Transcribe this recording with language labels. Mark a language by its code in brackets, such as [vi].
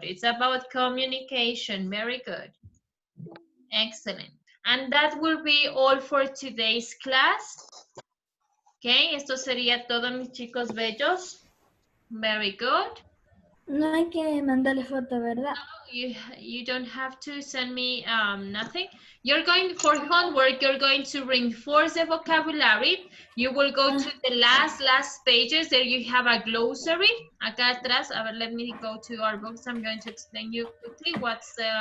[en] It's about communication. Very good. Excellent. And that will be all for today's class. [es] Okay, esto sería todo, mis chicos bellos. [en] Very good. [es] No hay que mandarle foto, ¿verdad? [en] You don't have to send me nothing. You're going for homework, you're going to reinforce the vocabulary. You will go to the last pages. There you have a glossary. [es] Acá atrás, a ver, [en] let me go to our books. I'm going to explain you quickly what's